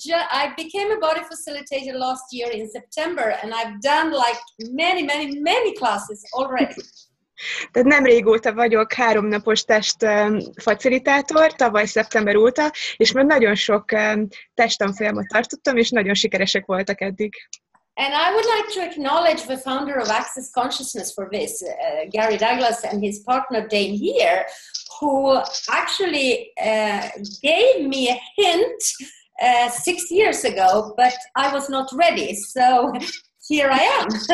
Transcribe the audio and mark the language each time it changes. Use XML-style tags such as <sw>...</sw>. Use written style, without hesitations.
<en>I became a body facilitator last year in September, and I've done like many classes already.</en> <hu>Tehát nem régóta vagyok 3 napos testfacilitátor, tavaly szeptember óta, és már nagyon sok testtanfolyamot tartottam, és nagyon sikeresek voltak eddig.</hu> <en>And I would like to acknowledge the founder of Access Consciousness for this, Gary Douglas, and his partner Dane here, who actually gave me a hint 6 years ago, but I was not ready, so here I am.</en>